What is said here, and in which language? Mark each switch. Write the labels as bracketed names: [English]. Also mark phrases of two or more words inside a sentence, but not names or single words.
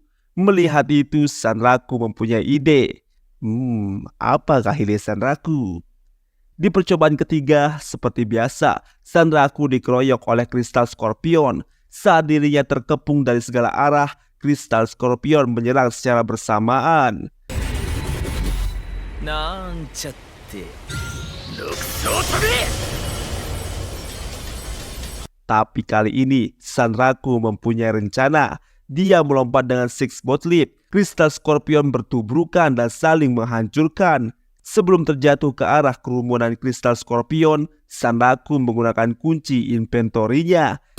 [Indonesian] Melihat itu, Sanraku mempunyai ide. Apakah ide Sanraku? Di percobaan ketiga, seperti biasa, Sanraku dikeroyok oleh kristal Scorpion. Saat dirinya terkepung dari segala arah, kristal Scorpion menyerang secara bersamaan. [Japanese] なんちゃって六層飛び。 [Indonesian] Tapi kali ini Sanraku mempunyai rencana. Dia melompat dengan Six Boat Leap. kristal Scorpion bertubrukan dan saling menghancurkan. Sebelum terjatuh ke arah kerumunan kristal Scorpion, Sanraku menggunakan kunci inventorinya.